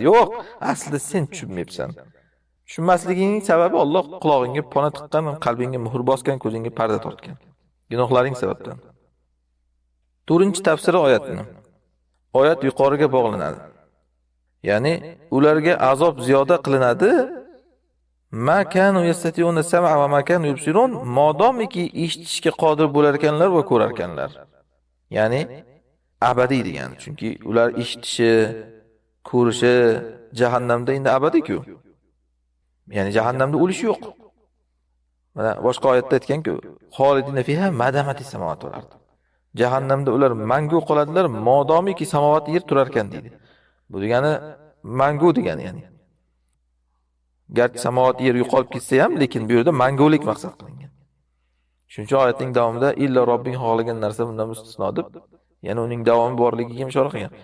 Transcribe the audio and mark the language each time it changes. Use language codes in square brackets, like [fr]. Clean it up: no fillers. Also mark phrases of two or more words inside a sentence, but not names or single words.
[uz] Yo'q, aslida sen tushunmayapsan. Tushunmasligining sababi Alloh qulog'ingga pona tiqqan, qalbingga muhr bosgan, ko'zingga parda tortgan. Gunohlaring sababdan. 4-tafsiri oyatni. Oyat yuqoriga bog'lanadi. Ya'ni ularga azob ziyoda qilinadi. [ar] ما كانوا يستطيعون السمع وما كانوا يبصرون, [uz] modomiki eshitishga qodir bo'lar ekanlar va ko'rar ekanlar. Ya'ni abadiy degani. Chunki ular eshitishi, ko'rishi jahannamda endi abadiy-ku. Ya'ni jahannamda o'lish yo'q. Mana boshqa oyatda aytgan-ku, [ar] خالدين فيها ما دامت السماوات والأرض. [uz] Jahannamda ular mangu qoladilar, modomiki samovat yer turar ekan deydi. Bu degani mangu degani ya'ni. Garchi samovat yer yo'qolib ketsa ham, lekin bu yerda mangulik maqsad qilingan. Shuncha oyatning davomida illa Robbing xohlagan narsa bundan mustasno deb, ya'ni uning davomi borligiga ham ishora qilgan.